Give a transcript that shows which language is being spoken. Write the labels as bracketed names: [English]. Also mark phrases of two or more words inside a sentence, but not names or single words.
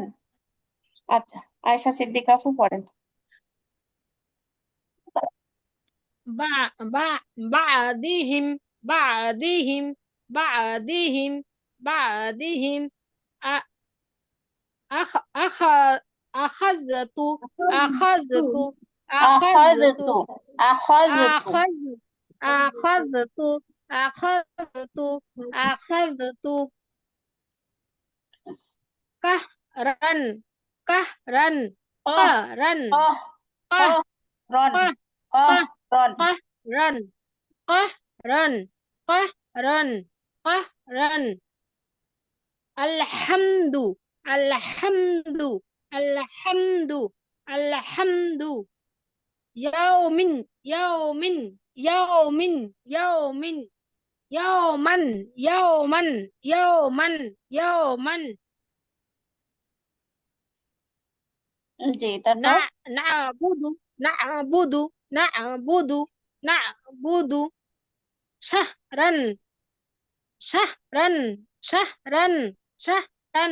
[Bangla] আচ্ছা, আয়েশা সিদ্দিকা আপু পড়েন। [Arabic] با با بادهم بادهم بادهم بادهم أ أخ أخ أخذت أخذت أخذت أخذت أخذت أخذ أخذت أخذت أخذت قهرا قهرا কহ কাহরান কহ কাহ قهرا قه قه কহরন। قهرا قهرا قهرا قهرا الحمد الحمد الحمد الحمد يومين يومين يومين يومين يوما يوما يوما يوما [Bangla] জি, না তারপর [Arabic] نعبد نعبد نعبد نعبد شهرا شهرا شهرا شهرا